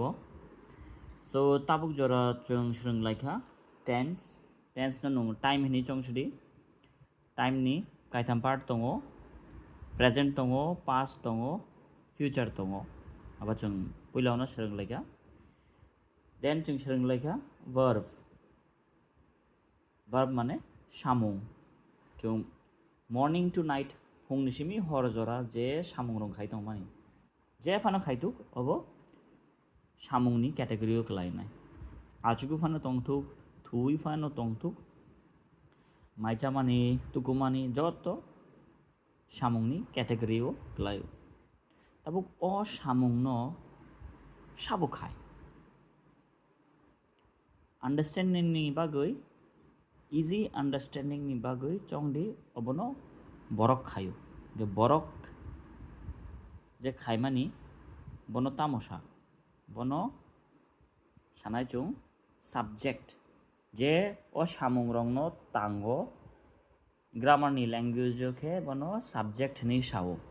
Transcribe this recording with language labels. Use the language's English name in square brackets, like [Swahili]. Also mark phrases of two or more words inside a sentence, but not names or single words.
[Kok Borok] So tabuk jora chung shrung laika tense na nung time hini chung shudi time ni kaitam part tongo present tongo past tongo future tongo aba chung puilaw na shrung laika then chung shrung laika verb mane samung chung [English] morning to night [Kok Borok] fungni simi hor jora je samung rong khai tong mani je fano khaituk obo samungni category o kelainai achugu fano tongthuk thui fano tongthuk maija mani tuku mani joto samungni category o kelayo tabuk o samung no sabo khai understanding ni bagoi [English] easy understanding [Kok Borok] ni bagoi chongdi obono borok khayo je borok je khaimani bono tamosa bono sanai chung subject je o samung rong no tango grammar ni language ke bono subject ni sao